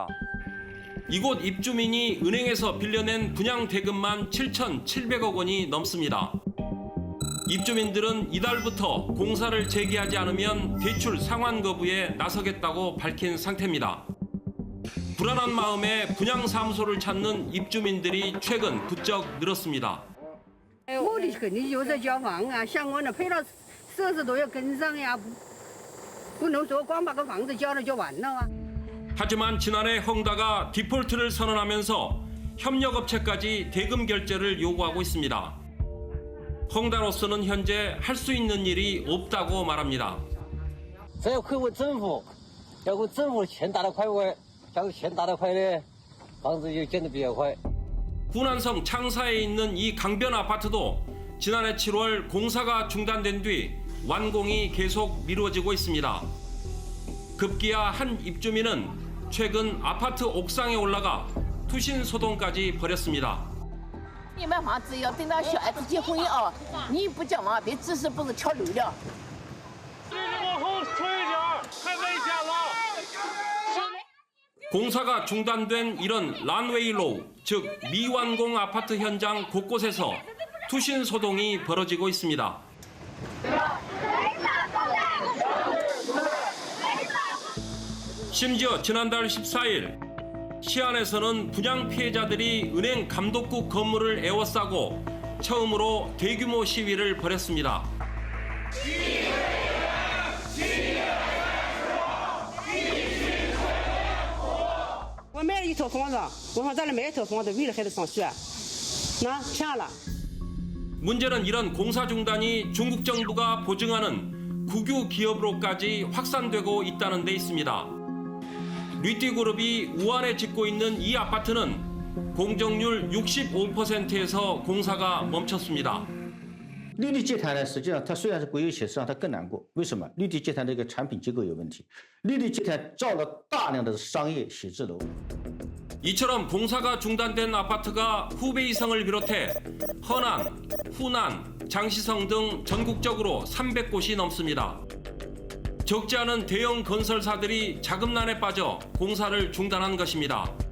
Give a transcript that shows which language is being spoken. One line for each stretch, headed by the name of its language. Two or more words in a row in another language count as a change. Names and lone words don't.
Korean: 이곳 입주민이 은행에서 빌려낸 분양 대금만 7,700억 원이 넘습니다. 입주민들은 이달부터 공사를 재개하지 않으면 대출 상환 거부에 나서겠다고 밝힌 상태입니다. 불안한 마음에 분양사무소를 찾는 입주민들이 최근 부쩍 늘었습니다.
Chinese: 目的肯定就是交房啊，相关的配套设施都要跟上呀，不能说光把个房子交了就完了啊。
Korean: 하지만 지난해 헝다가 디폴트를 선언하면서 협력업체까지 대금 결제를 요구하고 있습니다. 헝다로서는 현재 할 수 있는 일이 없다고 말합니다.
Chinese: 这要回问政府，要给政府钱打得快，假如钱打得快呢，房子就建得比较快。
Korean: 후난성 창사에 있는 이 강변 아파트도 지난해 7월 공사가 중단된 뒤 완공이 계속 미뤄지고 있습니다. 급기야 한 입주민은 최근 아파트 옥상에 올라가 투신 소동까지 벌였습니다.
Chinese: 你买房子要等到小孩子结婚啊！你不交房，别只是不是跳楼了。往后推一点，太危险了。
Korean: 공사가 중단된 이런 란웨이로우, 즉 미완공 아파트 현장 곳곳에서 투신 소동이 벌어지고 있습니다. 심지어 지난달 14일 시안에서는 분양 피해자들이 은행 감독국 건물을 에워싸고 처음으로 대규모 시위를 벌였습니다.
Chinese: 我买了一套房子，我说咱这买一套房子，为了孩子上学，那骗了。
Korean: 문제는 이런 공사 중단이 중국 정부가 보증하는 국유 기업으로까지 확산되고 있다는 데 있습니다. 류띠그룹이 우안에 짓고 있는 이 아파트는 공정률 65%에서 공사가 멈췄습니다.
Chinese: 绿地集团呢，实际上它虽然是国有企业，实际上它更难过。为什么？绿地集团这个产品结构有问题，绿地集团造了大量的商业写字楼。
Korean: 이처럼 공사가 중단된 아파트가 후베이성을 비롯해 허난, 후난, 장시성 등 전국적으로 300곳이 넘습니다. 적지 않은 대형 건설사들이 자금난에 빠져 공사를 중단한 것입니다.